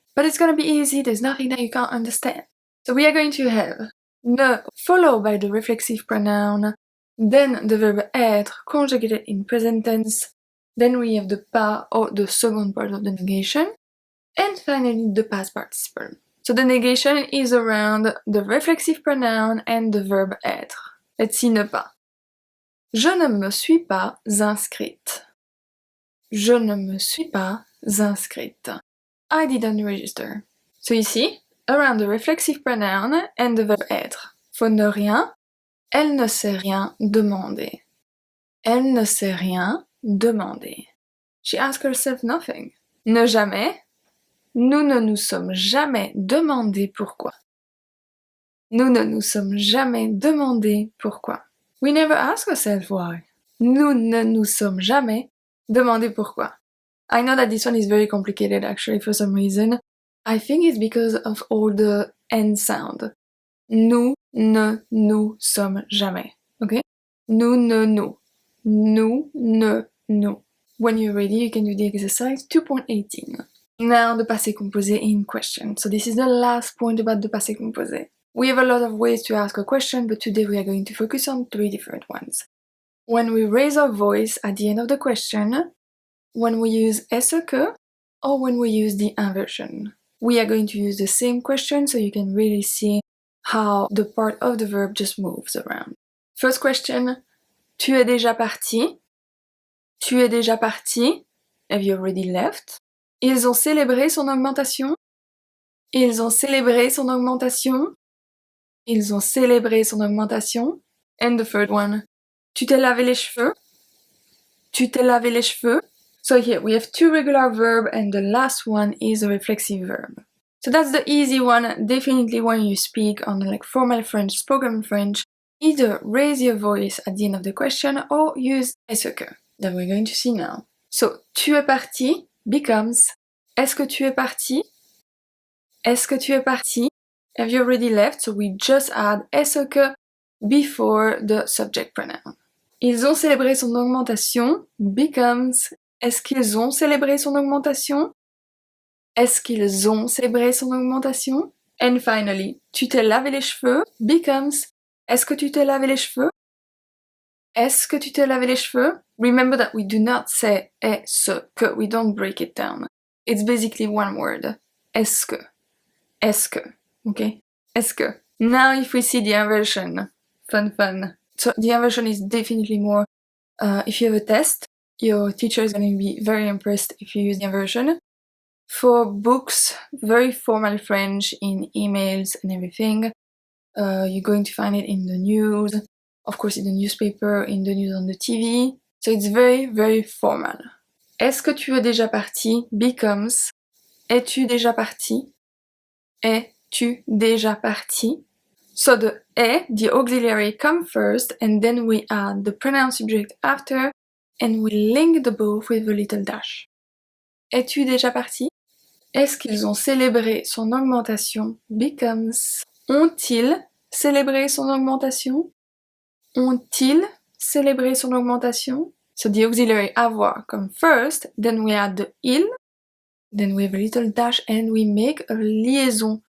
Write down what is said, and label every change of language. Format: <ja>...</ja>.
<en>But it's gonna be easy, there's nothing that you can't understand. So we are going to have ne followed by the reflexive pronoun, then the verb être conjugated in present tense, then we have the pas or the second part of the negation, and finally the past participle. So the negation is around the reflexive pronoun and the verb être. Let's see ne pas.</en> <fr>Je ne me suis pas inscrite. Je ne me suis pas inscrite.</fr> <en>I didn't register. So ici, around the reflexive pronoun and the verb être.</en> <fr>For ne rien, elle ne s'est rien demandé. Elle ne s'est rien demandé.</fr> <en>She asked herself nothing.</en> <fr>Ne jamais, nous ne nous sommes jamais demandé pourquoi. Nous ne nous sommes jamais demandé pourquoi.</fr> <en>We never ask ourselves why.</en> <fr>Nous ne nous sommes jamais demandé pourquoi.</fr> <en>I know that this one is very complicated actually for some reason. I think it's because of all the N sound.</en> <fr>Nous ne nous sommes jamais. Okay? Nous ne nous. Nous ne nous.</fr> <en>When you're ready, you can do the exercise 2.18. Now the passé composé in question. So this is the last point about the passé composé. We have a lot of ways to ask a question, but today we are going to focus on 3 different ones. When we raise our voice at the end of the question, when we use est-ce que, or when we use the inversion. We are going to use the same question so you can really see how the part of the verb just moves around.</en> <fr>First question, tu es déjà parti? Tu es déjà parti?</fr> <en>Have you already left?</en> <fr>Ils ont célébré son augmentation? Ils ont célébré son augmentation? Ils ont célébré son augmentation?</fr> <en>And the third one,</en> <fr>tu t'es lavé les cheveux? tu t'es lavé les cheveux.</fr> <en>So here we have two regular verbs and the last one is a reflexive verb. So that's the easy one. Definitely when you speak on like formal French, spoken French, either raise your voice at the end of the question or use est-ce que that we're going to see now.</en> <fr>So tu es parti becomes est-ce que tu es parti? Est-ce que tu es parti?</fr> <en>Have you already left? So we just add est-ce que before the subject pronoun.</en> <fr>Ils ont célébré son augmentation becomes est-ce qu'ils ont célébré son augmentation? Est-ce qu'ils ont célébré son augmentation? And finally, tu t'es lavé les cheveux becomes est-ce que tu t'es lavé les cheveux? Est-ce que tu t'es lavé les cheveux?</fr> <en>Remember that we do not say est-ce que, we don't break it down. It's basically one word.</en> <fr>Est-ce que. Est-ce que. Okay? Est-ce que.</fr> <en>Now if we see the inversion. Fun. So the inversion is definitely more, if you have a test, your teacher is going to be very impressed if you use the inversion. For books, very formal French in emails and everything, you're going to find it in the news, of course in the newspaper, in the news on the TV. So it's very formal.</en> <fr>Est-ce que tu es déjà parti becomes es-tu déjà parti? Es-tu déjà parti?</fr> <en>So the est, the auxiliary, come first and then we add the pronoun subject after and we link the both with the little dash.</en> <fr>Es-tu déjà parti? Est-ce qu'ils ont célébré son augmentation becomes ont-ils célébré son augmentation? Ont-ils célébré son augmentation?</fr> <en>So the auxiliary avoir come first, then we add the il, then we have a little dash and we make a liaison.</en>